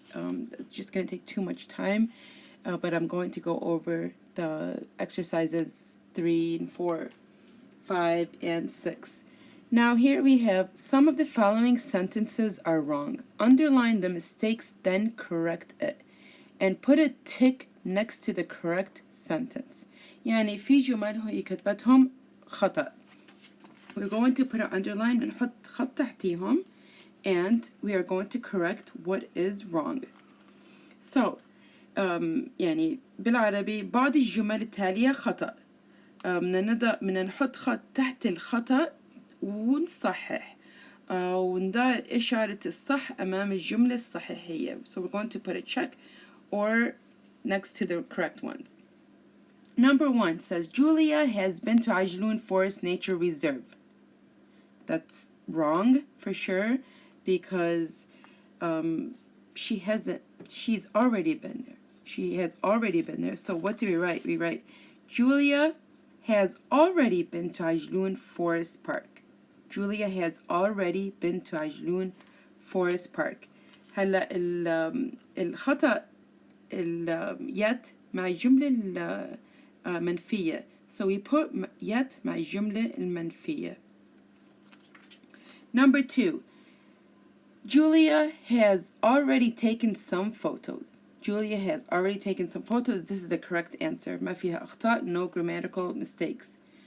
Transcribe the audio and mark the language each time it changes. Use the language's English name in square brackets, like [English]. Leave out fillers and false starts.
[English] It's just going to take too much time. But I'm going to go over the exercises 3 and 4, 5, and 6. Now here we have some of the following sentences are wrong. Underline the mistakes, then correct it. And put a tick next to the correct sentence. [Arabic] يعني في جمل هي كتبتهم خطأ. [English] We're going to put an underline and [Arabic] نحط خط تحتيهم, [English] and we are going to correct what is wrong. [Arabic] So, يعني بالعربي بعض الجمل التالية خطأ. بدنا نحط خط تحت الخطأ ونصحح ونضع إشارة الصح أمام الجملة الصحيحية. [English] So we're going to put a check or next to the correct ones. Number 1 says Julia has been to Ajloun Forest Nature Reserve. That's wrong for sure, because she hasn't. She's already been there. She has already been there. So what do we write? We write Julia has already been to Ajloun Forest Park. Julia has already been to Ajloun Forest Park. [Arabic] هلا الخطأ yet مع الجملة المنفية. [English] So we put yet [Arabic] مع الجملة المنفية. [English] Number 2. Julia has already taken some photos. Julia has already taken some photos. This is the correct answer. [Arabic] ما فيها أخطاء, [English] no grammatical mistakes.